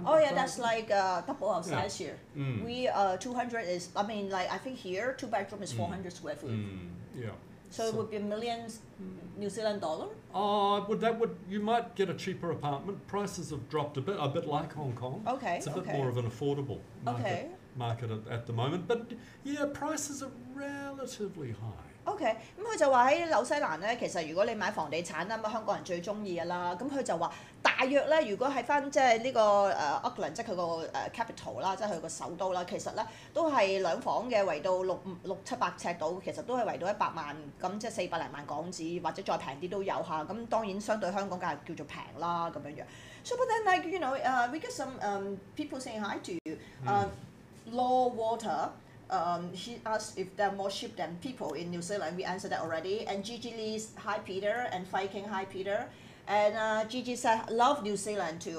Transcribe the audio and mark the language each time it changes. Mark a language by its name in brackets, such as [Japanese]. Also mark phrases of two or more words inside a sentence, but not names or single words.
[English] Oh yeah, that's double our size here. We 200 is I think here 2-bedroom is 400 square feet. Yeah. So it would be millions New Zealand dollar? You might get a cheaper apartment. Prices have dropped a bit like Hong Kong. Okay. It's a bit more of an affordable market at the moment. But yeah, prices are relatively high. [Cantonese] OK， 咁佢就話喺紐西蘭咧，其實如果你買房地產啦，咁香港人最中意嘅啦，咁佢就話大約咧，如果喺翻即係呢個Auckland，即係佢個capital 啦，即係佢個首都啦，其實咧都係兩房嘅，圍到六七百尺度，其實都係圍到100萬，咁即係400零萬港紙，或者再平啲都有嚇。咁當然相對香港梗係叫做平啦咁樣樣。 [English] So but then like you know, we get some people saying hi to you. Law Water. He asked if there are more sheep than people in New Zealand. We answered that already. And Gigi Lee's hi Peter and Viking hi Peter. And Gigi said love New Zealand too.